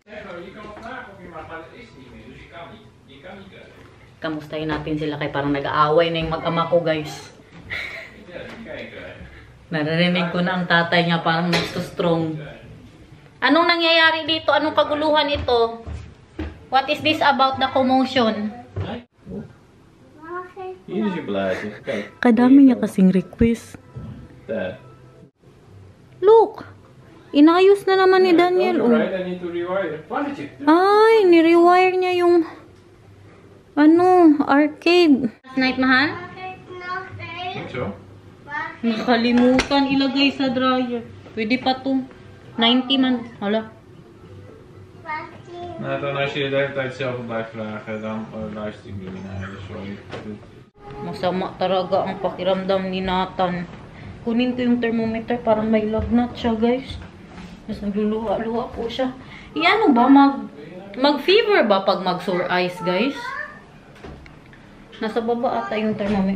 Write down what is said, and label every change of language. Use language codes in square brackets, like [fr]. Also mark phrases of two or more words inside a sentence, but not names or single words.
[tl] Kamustahin natin sila kay parang nag-aaway na yung mag-ama ko, guys. Naririnig ko na ang tatay niya parang nagsustrong. Anong nangyayari dito? Anong kaguluhan ito? [en] What is this about the commotion? [tl] Kadami niya kasing request. [en] Look! [tl] Inayos na naman ni Daniel. Oh. Ay, ni-rewire niya yung ano, arcade. [en] Last night, mahal? [tl] Nakalimutan ilagay sa dryer. Pwede pa to. 90 man. Hala. [nl] Dan als je de hele tijd zelf blijft vragen, dan luister ik niet naar je. [tl] Sorry. Masama talaga ang pakiramdam ni Nathan. Kunin ko yung thermometer, parang may lagnat siya, guys. Mas nagluluha-luha po siya. Ano ba? Mag-fever ba pag mag- [en] sore eyes, [tl] guys? Nasa baba ata yung thermometer.